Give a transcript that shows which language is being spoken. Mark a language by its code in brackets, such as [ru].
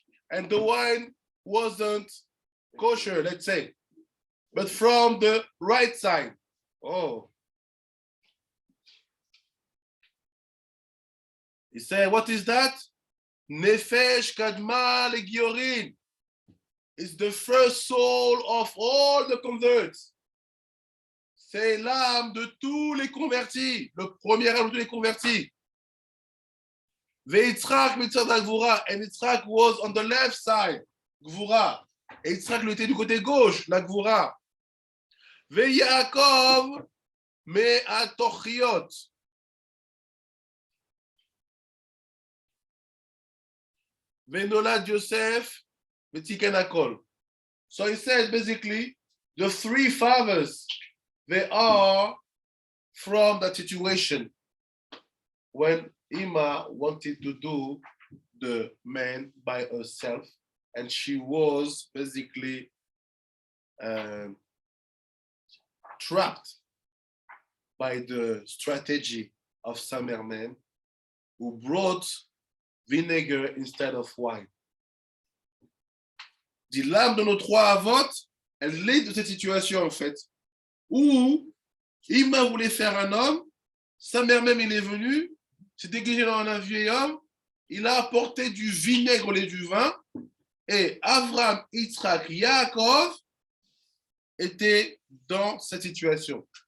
[en] And the wine wasn't kosher, let's say, but from the right side. Oh. He said, what is that? [he] Nefesh kadma legiorin. [en] It's the first soul of all the converts. [fr] C'est l'âme de tous les convertis, le premier âme de tous les convertis. [he] Ve'Yitzhak mitzad Gvura, [en] and Yitzhak was on the left side, Gvura. [fr] Et Yitzhak lui était du côté gauche, la Gvura. [he] Ve'Yaakov me'atochiot. Ve'nolad Yosef v'tiken hakol. [en] So he says basically, the three fathers, they are from that situation when Ima wanted to do the man by herself, and she was basically trapped by the strategy of Samerman, who brought vinegar instead of wine. [fr] Dit l'âme de nos trois avantes, elle est de cette situation en fait, où Ima voulait faire un homme, Samerman il est venu, s'est déguisé dans un vieil homme, il a apporté du vinaigre au lieu du vin, et Avram, Yitzhak, Yaakov étaient dans cette situation.